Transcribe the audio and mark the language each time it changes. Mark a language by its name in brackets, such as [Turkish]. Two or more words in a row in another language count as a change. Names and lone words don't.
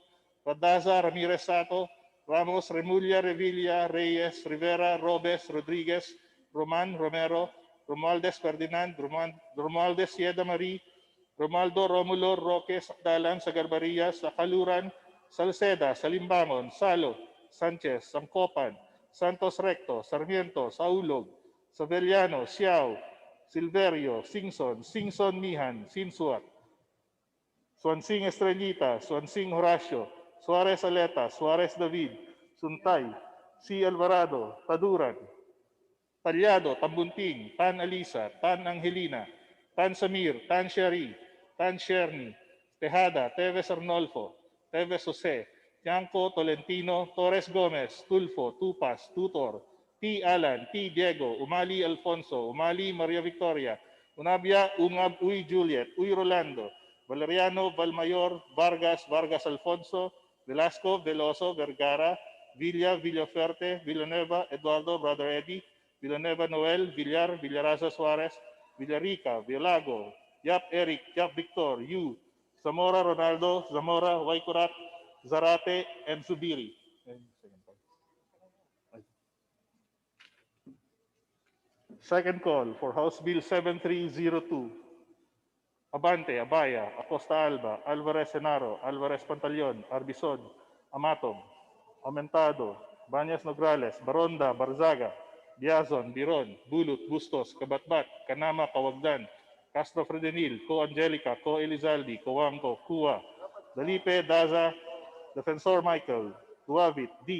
[English] Radaza, Ramirez Sato, Ramos, Remulla, Revilla, Reyes, Rivera, Robes, Rodriguez, Roman, Romero, Romualdez Ferdinand, Romualdez Sieda Marie, Romaldo, Romulo, Roque, Sakdalan, Sagarbarias, Sakaluran, Salceda, Salimbangon, Salo, Sanchez, Sangkopan, Santos Recto, Sarmiento, Saulog, Savellano, Siao, Silverio, Singson Mihan, Sinsuat, Swansing Estrellita, Swansing Horacio, Suarez Aleta, Suarez David, Suntay, C. Alvarado, Taduran, Talyado, Tambunting, Tan Alisa, Tan Angelina, Tan Samir, Tan Shari, Tan Sherni, Tejada, Teves Arnolfo, Teves Jose, Tianco, Tolentino, Torres Gomez, Tulfo, Tupas, Tutor, T. Alan, T. Diego, Umali Alfonso, Umali Maria Victoria, Unabia, Ungab, Uy Juliet, Uy Rolando, Valeriano, Valmayor, Vargas, Vargas Alfonso, Velasco, Veloso, Vergara, Villa, Villaferte, Villanueva, Eduardo, Brother Eddie, Villanueva Noel, Villar, Villaraza Suarez, Villarica, Villago, Yap Eric, Yap Victor, Yu, Zamora Ronaldo, Zamora, Waikurat, Zarate, and Subiri. Second call for House Bill 7302. Abante, Abaya, Acosta Alba, Alvarez Senaro, Alvarez Pantaleon, Arbison, Amatong, Aumentado, Banyas Nograles, Baronda, Barzaga, Biazon, Biron, Bulut, Bustos, Kabatbat, Kanama, Kawagdan, Castro Fredenil, Co Angelica, Co Elizaldi, Coangco, Kua, Dalipe, Daza, Defensor Michael, Duavit, D.